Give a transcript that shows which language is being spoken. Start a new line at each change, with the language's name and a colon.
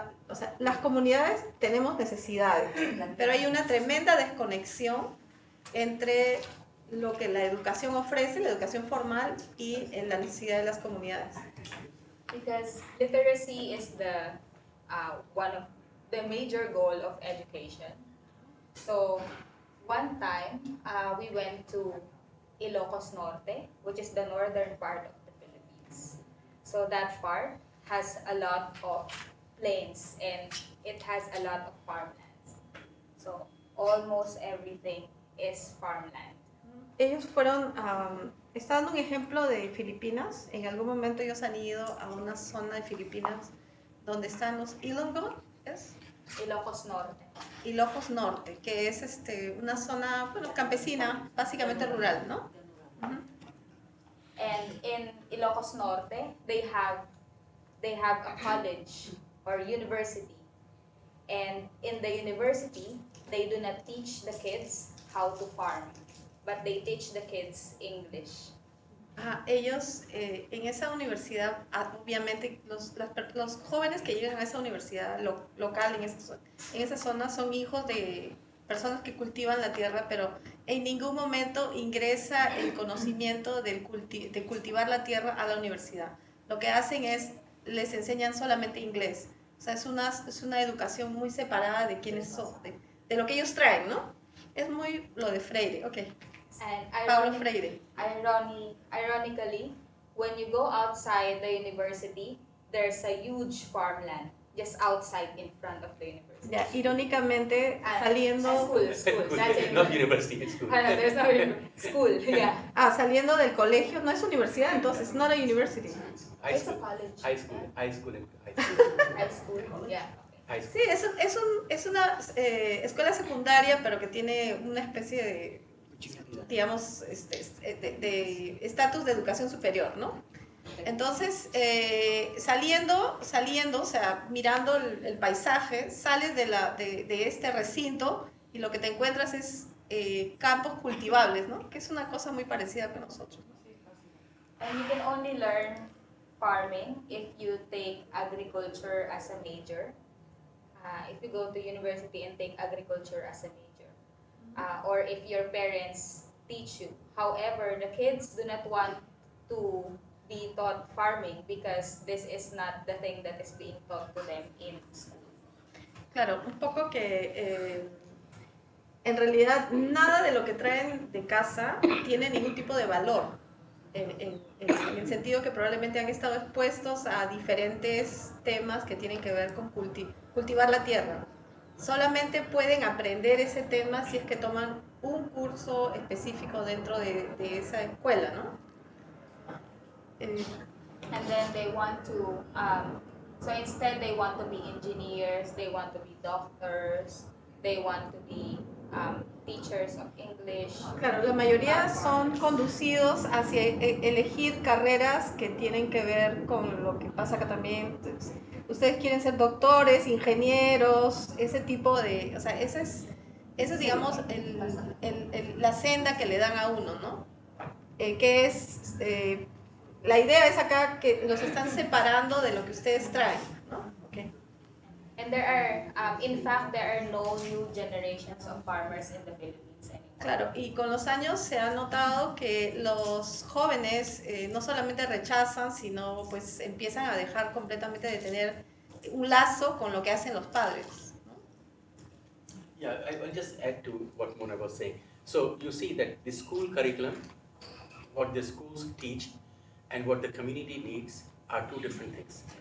Spanish: O sea, las comunidades tenemos necesidades, pero hay una tremenda desconexión entre lo que la educación ofrece, la educación formal, y la necesidad de las comunidades.
English: Because literacy is one of the major goal of education. So one time we went to Ilocos Norte, which is the northern part of the Philippines. So that part has a lot of plains and it has a lot of farmlands. So almost everything is farmland.
Spanish: Ellos está dando un ejemplo de Filipinas. En algún momento ellos han ido a una zona de Filipinas donde están los Ilonggo, ¿es? Ilocos Norte. Ilocos Norte, que es una zona, bueno, campesina, básicamente rural, ¿no? Uh-huh.
English: And in Ilocos Norte, they have a college or university. And in the university, they do not teach the kids how to farm, but they teach the kids English.
Spanish: Ellos en esa universidad, obviamente los jóvenes que llegan a esa universidad local en esa zona son hijos de personas que cultivan la tierra, pero en ningún momento ingresa el conocimiento de cultivar la tierra a la universidad. Lo que hacen es, les enseñan solamente inglés. O sea, es una educación muy separada de quiénes son, de lo que ellos traen, ¿no? Es muy lo de Freire, ok.
English: And Paulo Freire. Ironically, when you go outside the university, there's a huge farmland just outside in front of the university.
Spanish: Ya, irónicamente, saliendo...
English: School. That's Not university, it's school. There's no school, yeah.
Spanish: Saliendo del colegio, no es universidad, entonces,
English: not a university. High It's a school. college. High school, High school, yeah. high school.
Spanish: Sí, es una escuela secundaria, pero que tiene una especie de, digamos, de estatus de educación superior, ¿no? Entonces, saliendo, o sea, mirando el paisaje, sales de este recinto y lo que te encuentras es campos cultivables, ¿no? Que es una cosa muy parecida con nosotros, ¿no?
English: And you can only learn farming if you take agriculture as a major. If you go to university and take agriculture as a major. Or if your parents teach you. However, the kids do not want to be taught farming because this is not the thing that is being taught to them in school.
Spanish: Claro, un poco que en realidad nada de lo que traen de casa tiene ningún tipo de valor, en el sentido que probablemente han estado expuestos a diferentes temas que tienen que ver con cultivar la tierra. Solamente pueden aprender ese tema si es que toman un curso específico dentro de esa escuela, ¿no?
English: And then they want to, so instead they want to be engineers, they want to be doctors, they want to be teachers of English.
Spanish: Claro, la mayoría son conducidos hacia elegir carreras que tienen que ver con lo que pasa acá también. Entonces, ustedes quieren ser doctores, ingenieros, ese tipo de, o sea, esa es digamos la senda que le dan a uno, ¿no? Que es, la idea es acá que los están separando de lo que ustedes traen, ¿no? Okay.
English: And And there are, in fact, there are no new generations of farmers in the Philippines anymore.
Spanish: Claro, y con los años se ha notado que los jóvenes no solamente rechazan, sino pues empiezan a dejar completamente de tener un lazo con lo que hacen los padres, ¿no?
English: Yeah, I'll just add to what Mona was saying. So you see that the school curriculum, what the schools teach, and what the community needs are two different things.